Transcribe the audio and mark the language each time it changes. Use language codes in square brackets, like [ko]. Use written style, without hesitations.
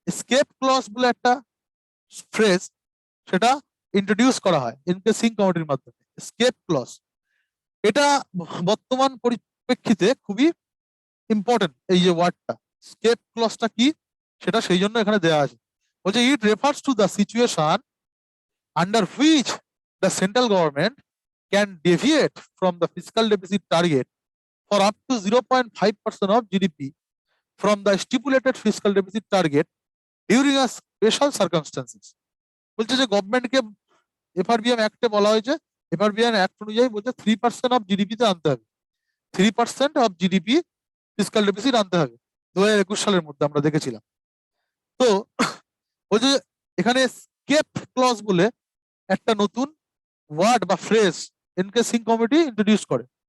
[bn] Escape clause বলে একটা phrase, সেটা ইন্ট্রোডিউস করা হয় এনকে সিং কমিটির মাধ্যমে, স্কেপ ক্লজ। এটা বর্তমান পরিপ্রেক্ষিতে খুবই ইম্পর্টেন্ট, এই যে ওয়ার্ডটা স্কেপ ক্লজটা কি সেটা সেই জন্য এখানে দেওয়া আছে। বলছে [en] It refers to the situation under which the central government can deviate from the fiscal deficit target for up to 0.5% of GDP from the stipulated fiscal deficit target during a special circumstances। [bn] বলছে যে গভর্নমেন্টকে এফআরবিএম অ্যাক্টে বলা হয়েছে, এফআরবিএম act অনুযায়ী বলছে 3% of জিডিপিতে আনতে হবে, 3% of GDP fiscal deficit আনতে হবে 2021 সালের মধ্যে আমরা দেখেছিলাম। তো বলছে এখানে স্কেপ ক্লজ বলে একটা নতুন ওয়ার্ড বা phrase NK Singh committee introduce করে।